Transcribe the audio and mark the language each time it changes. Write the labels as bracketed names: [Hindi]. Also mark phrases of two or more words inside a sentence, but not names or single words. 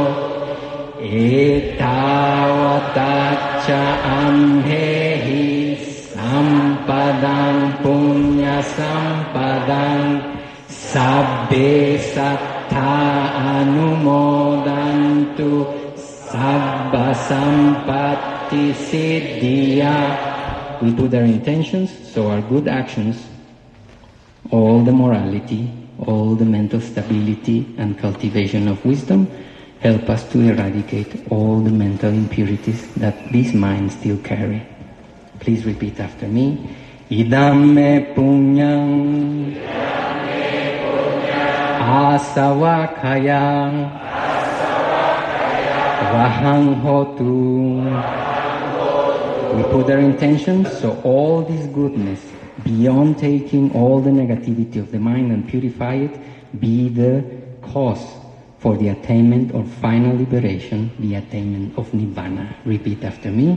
[Pali] Etawatacha amhehi sampadang punya sampadang sabbe sattha anumodantu sabba sampatti siddhya. [English] We put our intentions, so our good actions, all the morality, all the mental stability and cultivation of wisdom, help us to eradicate all the mental impurities that this mind still carry. Please repeat after me. [Pali] Idam me punyam asavakayam rahang hotu. [English] We put our intention, so all this goodness, beyond taking all the negativity of the mind and purify it, be the cause for the attainment of final liberation, the attainment of Nibbana. Repeat after me.